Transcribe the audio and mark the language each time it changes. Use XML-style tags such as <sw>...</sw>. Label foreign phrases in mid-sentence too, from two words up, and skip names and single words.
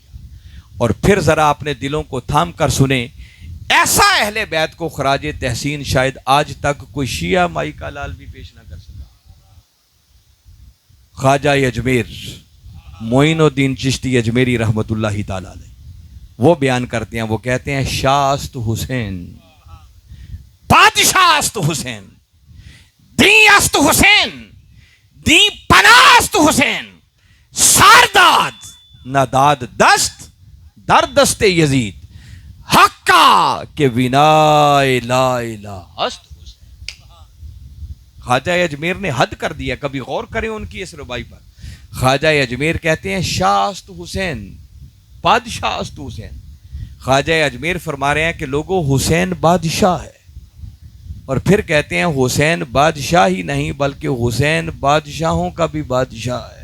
<ur>اور پھر ذرا اپنے دلوں کو تھام کر سنیں، ایسا اہل بیت کو خراج تحسین شاید آج تک کوئی شیعہ مائی کا لال بھی پیش نہ کر سکا. خواجہ اجمیر معین الدین چشتی اجمیری رحمۃ اللہ تعالی علیہ وہ بیان کرتے ہیں، وہ کہتے ہیں</ur> <fa>شاہ است حسین، بادشاہ است حسین، دین است حسین، دین پناہ است حسین، سارداد نداد دست در دست یزید، حقا کہ بنا لا الہ است حسین.</fa> <ur>خواجہ اجمیر نے حد کر دیا، کبھی غور کریں ان کی اس ربائی پر. خواجہ اجمیر کہتے ہیں</ur> <fa>شاہ است حسین، بادشاہ است حسین.</fa> <ur>خواجہ اجمیر فرما رہے ہیں کہ لوگوں حسین بادشاہ ہے، اور پھر کہتے ہیں حسین بادشاہ ہی نہیں بلکہ حسین بادشاہوں کا بھی بادشاہ ہے.</ur>